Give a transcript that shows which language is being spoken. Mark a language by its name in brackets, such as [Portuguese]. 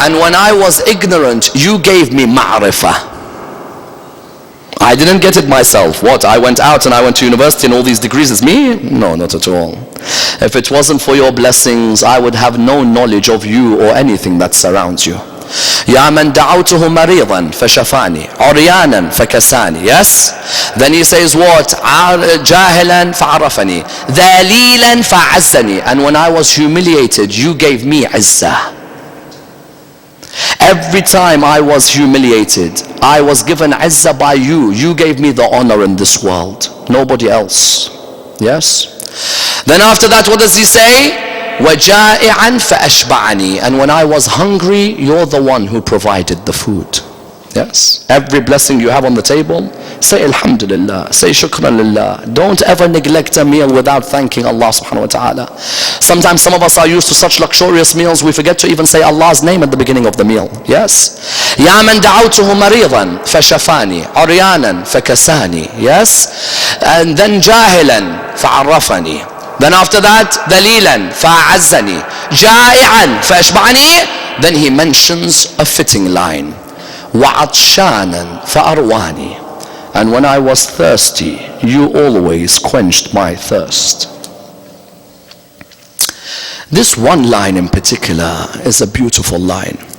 [English] And when I was ignorant, you gave me ma'rifah. I didn't get it myself. What? I went out and I went to university and all these degrees. It's me? No, not at all. If it wasn't for your blessings, I would have no knowledge of you or anything that surrounds you. [Arabic] يا من دعوته مريضا فشفاني عريانا فكساني. [English] Yes. Then he says what? [Arabic] جاهلا فعرفني ذليلا فعزني. [English] And when I was humiliated, you gave me izzah. Every time I was humiliated, I was given izzah by you. You gave me the honor in this world. Nobody else. Yes. Then after that, what does he say? [Arabic] وَجَائِعًا فَأَشْبَعَنِي. [English] And when I was hungry, you're the one who provided the food. Yes. Every blessing you have on the table, say Alhamdulillah, say Shukran Lillah. Don't ever neglect a meal without thanking Allah subhanahu wa ta'ala. Sometimes some of us are used to such luxurious meals, we forget to even say Allah's name at the beginning of the meal. Yes. [Arabic] يَا مَنْ دَعَوْتُهُ مَرِيضًا فَشَفَانِي عُرْيَانًا فَكَسَانِي. [English] Yes. And then [Arabic] جَاهِلًا فَعَرَّفَنِي. [English] Then after that, [Arabic] دَلِيلًا فَأَعَزَّنِي جَائِعًا فَأَشْبَعَنِي. [English] Then he mentions a fitting line. [Arabic] وَعَطْشَانًا فَأَرْوَانِي. [English] And when I was thirsty, you always quenched my thirst. This one line in particular is a beautiful line.